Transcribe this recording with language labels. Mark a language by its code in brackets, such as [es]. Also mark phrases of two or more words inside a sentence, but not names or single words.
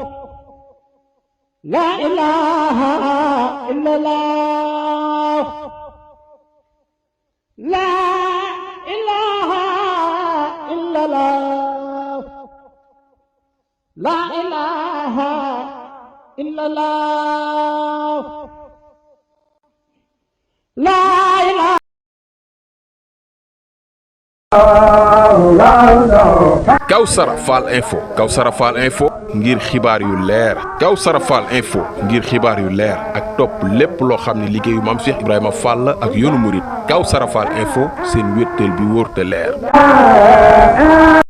[ar] لا إله إلا الله لا إله إلا الله لا إله إلا الله لا إله [wo] Kawsara Fall info Kawsara Fall info ngir xibaar yu leer Kawsara Fall info ngir xibaar yu leer ak topp lépp loo xam ne liggéeyu Maam Cheikh Ibrahima Fall ak yoonu murit Kawsara Fall info seen wéttal bi wóor te leer